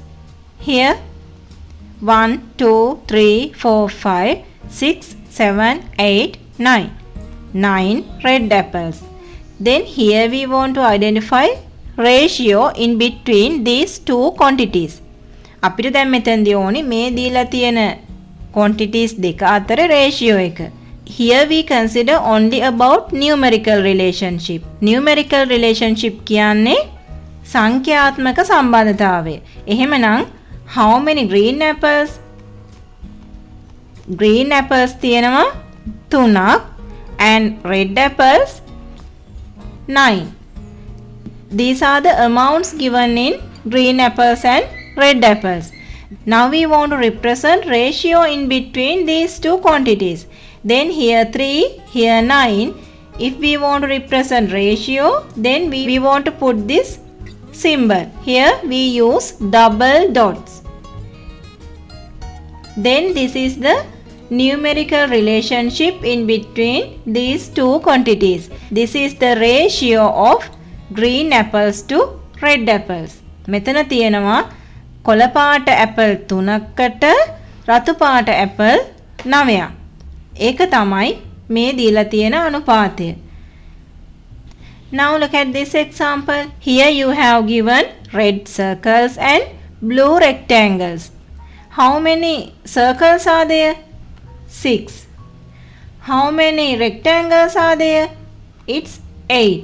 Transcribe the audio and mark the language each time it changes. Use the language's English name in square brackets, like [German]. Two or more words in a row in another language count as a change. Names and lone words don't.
[English] Here 1, 2, 3, 4, 5, 6, 7, 8, 9. 9 red apples. Then here we want to identify ratio in between these two quantities. [Sinhala] අපිට දැන් මෙතනදී ඕනි මේ දීලා තියෙන quantities දෙක අතර ratio එක. [English] Here we consider only about numerical relationship. Numerical relationship [Sinhala] කියන්නේ සංඛ්‍යාත්මක සම්බන්ධතාවය. [English] එහෙමනම් how many green apples? Green apples තියෙනවා 3ක් and red apples 9. These are the amounts given in green apples and red apples. Now we want to represent ratio in between these two quantities. Then here 3, here 9. If we want to represent ratio, then we want to put this symbol. Here we use double dots. Then this is the numerical relationship in between these two quantities. This is the ratio of green apples to red apples. [Sinhala] මෙතන තියෙනවා කොළ පාට ඇපල් 3කට රතු පාට ඇපල් 9ක්. ඒක තමයි මේ දීලා තියෙන අනුපාතය. [English] Now look at this example. Here you have given red circles and blue rectangles. How many circles are there? 6. How many rectangles are there? It's 8.